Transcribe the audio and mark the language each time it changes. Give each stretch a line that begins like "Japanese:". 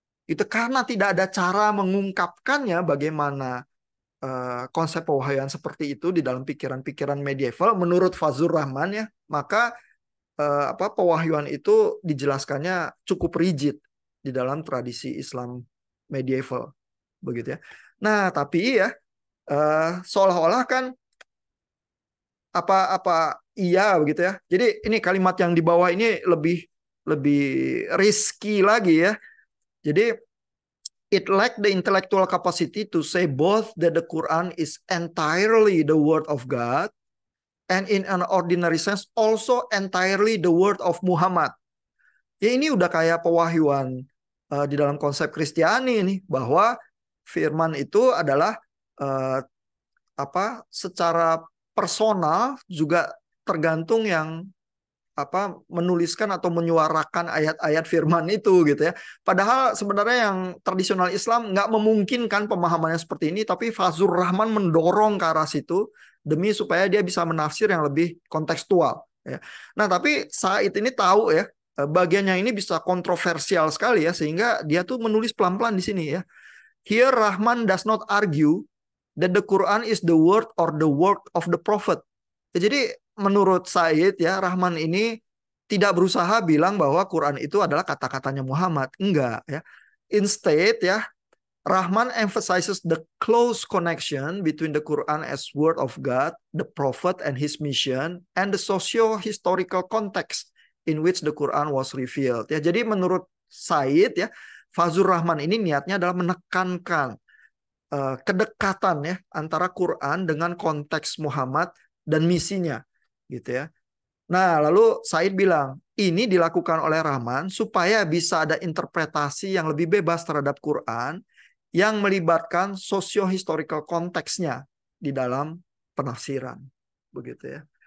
Indonesian: Itu karena tidak ada cara mengungkapkannya bagaimana konsep pewahyuan seperti itu di dalam pikiran-pikiran medieval menurut Fazlur Rahman ya, maka pewahyuan itu dijelaskannya cukup rigid di dalam tradisi Islam medieval, begitu ya. Nah, tapi ya seolah-olah kan apa iya begitu ya. Jadi ini kalimat yang di bawah ini lebih lebih risky lagi ya. Jadi
English: it lack the intellectual capacity to say both that the Quran is entirely the word of God and in an ordinary sense also entirely the word of Muhammad.
Indonesian: Ya, ini udah kayak pewahyuan di dalam konsep Kristiani ini, bahwa firman itu adalah uh, secara personal juga tergantung yang menuliskan atau menyuarakan ayat-ayat firman itu gitu ya. Padahal sebenarnya yang tradisional Islam nggak memungkinkan pemahamannya seperti ini, tapi Fazlur Rahman mendorong ke arah situ demi supaya dia bisa menafsir yang lebih kontekstual ya. Nah, tapi Said ini tahu ya bagiannya ini bisa kontroversial sekali ya, sehingga dia tuh menulis pelan-pelan di sini ya.
English: Here Rahman does not argue that the Quran is the word or the work of the prophet.
Indonesian: Ya, jadi menurut Said ya, Rahman ini tidak berusaha bilang bahwa Quran itu adalah kata-katanya Muhammad. Enggak ya.
English: Instead
Indonesian: ya,
English: Rahman emphasizes the close connection between the Quran as word of God, the prophet and his mission, and the socio-historical context in which the Quran was revealed.
Indonesian: Ya, jadi menurut Said ya, Fazlur Rahman ini niatnya adalah menekankan kedekatan ya antara Quran dengan konteks Muhammad dan misinya gitu ya. Nah, lalu Said bilang, ini dilakukan oleh Rahman supaya bisa ada interpretasi yang lebih bebas terhadap Quran yang melibatkan socio-historical konteksnya di dalam penafsiran. Begitu ya.